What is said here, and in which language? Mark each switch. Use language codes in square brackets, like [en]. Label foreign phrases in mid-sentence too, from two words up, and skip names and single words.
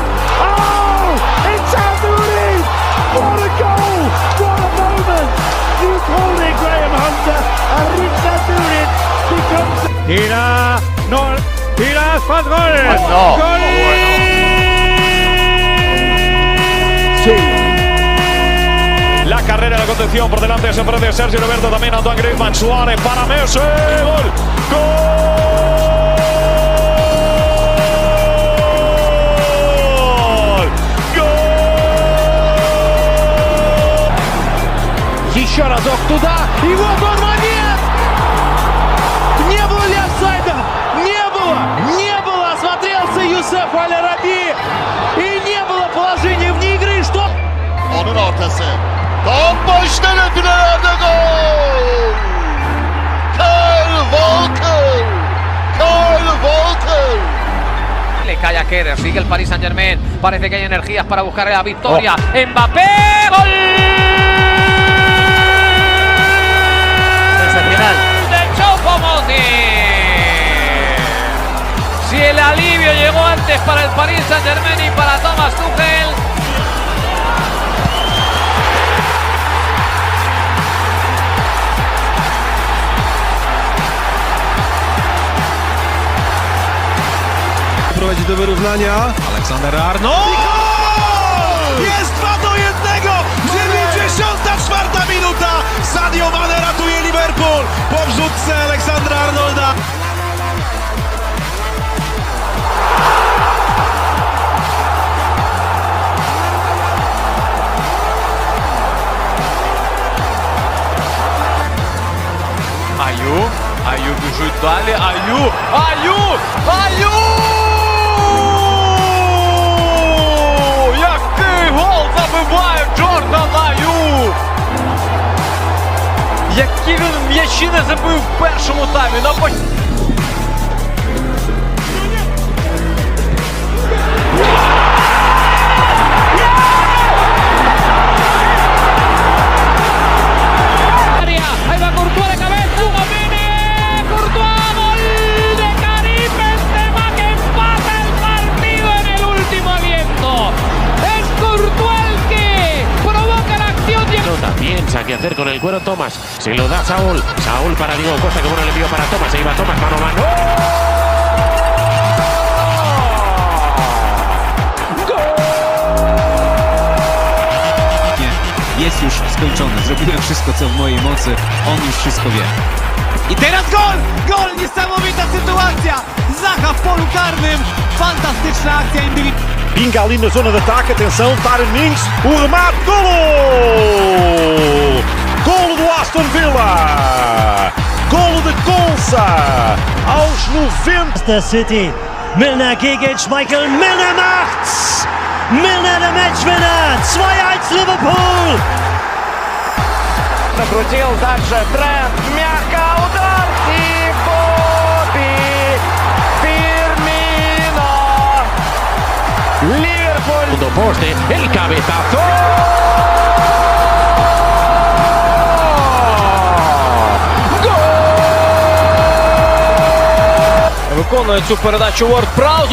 [en] Oh! It's Al-Nouri! What a goal! What a moment! You called it, Graham Hunter, and Rich Al-Nouri becomes... [pt] Tira! No! Tira! ¡Faz gol! [es] No! ¡Gol! Sí. La carrera de la contención por delante se ofrece Sergio Roberto, también Antoine Griezmann, Suárez para Messi, gol, gol. [ru] Еще разок туда, и вот он момент! Не было ли офсайда? Не было! Осмотрелся Юсеф Аль-Араби, и не было положения вне игры, что... [tr] Onun ortası. Bomboştan ötülerde gol! Kyle Walker! Kyle Walker! [es] Le cae a Keder, sigue el Paris Saint-Germain. Parece que hay energías para buscar la victoria. ¡Mbappé! ¡Gol! De Choupo-Moting. Si el alivio llegó antes para el Paris Saint-Germain y para Thomas Tuchel. [pl] Prowadzi do wyrównania. Aleksander Arnold! Jest 2-1! 94 minuta! Sadio Mane ratuje Liverpool po wrzutce Aleksandra Arnolda. [uk] Аю біжить далі. Аю! Який гол забиває Джордан Аю! Які він м'ячі не забив в першому таймі. [es] Ahí va Courtois de cabeza, domine, Courtois, gol de Karim Benzema que empata el partido en el último aliento. Es Courtois el que provoca la acción. Piensa qué hacer con el cuero Thomas. Se lo da Saúl. Saúl para Diego Costa, que bueno el envío para Thomas. Ahí va Thomas, mano a mano. [pl] Jest już skończone. Zrobiłem wszystko, co w mojej mocy. On już wszystko wie. I teraz gol! Gol! Niesamowita sytuacja! Zaha w polu karnym. Fantastyczna akcja indywidualna. [pt] Pinga ali na zona de ataque, atenção, Darwin Mings, o remate, golo! Golo do Aston Villa! Golo de Konsa, aos 90. City. [de] Milner gegen Schmeichel. Milner macht's! Milner der Matchwinner! 2-1 Liverpool! [ru] Накрутил дальше Трент. Мягко удар. И Бобби Фирмино. Liverpool. [es] Segundo poste, el cabezazo. [uk] Виконує цю передачу Уорд-Праус.